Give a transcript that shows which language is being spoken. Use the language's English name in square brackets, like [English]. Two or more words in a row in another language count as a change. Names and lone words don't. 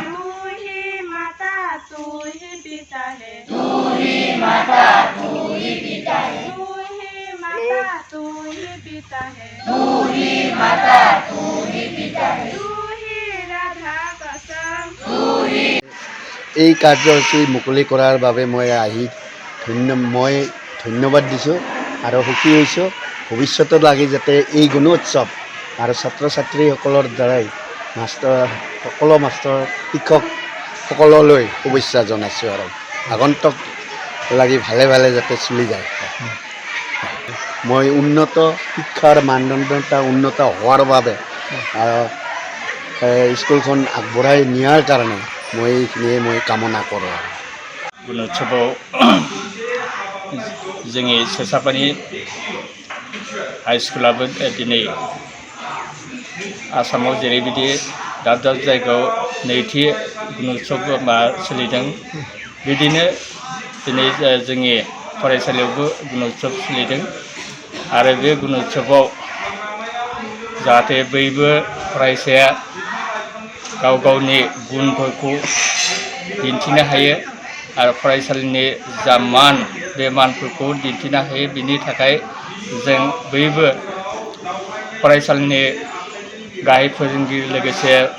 [Hindi] तू ही माता तू ही पिता है तू ही माता तू ही पिता है तू ही माता तू ही पिता है तू ही माता तू ही पिता है तू ही राधा कसम तू ही [Assamese] এই কাৰ্যসূচী মুকলি কৰাৰ বাবে মই ধন্যবাদ দিছোঁ আৰু সুখী হৈছোঁ ভৱিষ্যতত লাগি যাতে এই গুণোৎসৱ আৰু ছাত্ৰ ছাত্ৰীসকলৰ দ্বাৰাই সকলো মাষ্টৰ শিক্ষক সকললৈ শুভেচ্ছা জনাইছোঁ আৰু আগন্তুক লাগি ভালে ভালে যাতে চলি যায় মই উন্নত শিক্ষাৰ মানদণ্ডতা উন্নত হোৱাৰ বাবে স্কুলখন আগবঢ়াই নিয়াৰ কাৰণে মই কামনা কৰোঁ [Bodo] गुणोत्सवआव जोंनि सेसापानि हाइस्कुलाबो दिनै आसामाव जेरैबायदि दाब दाब जायगायाव नैथि गुणोत्सव सोलिदों बिदिनो दिनै जोंनि फरायसालियावबो गुणोत्सव सोलिदों आरो बे गुणोत्सवआव जाहाथे बयबो फरायसाया गाव गावनि गुनफोरखौ दिन्थिनो हायो आरो फरायसालिनि जा मान बे मानफोरखौ दिन्थिनो हायो बिनि थाखाय जों बयबो फरायसालिनि गाहाय फोरोंगिरि लोगोसे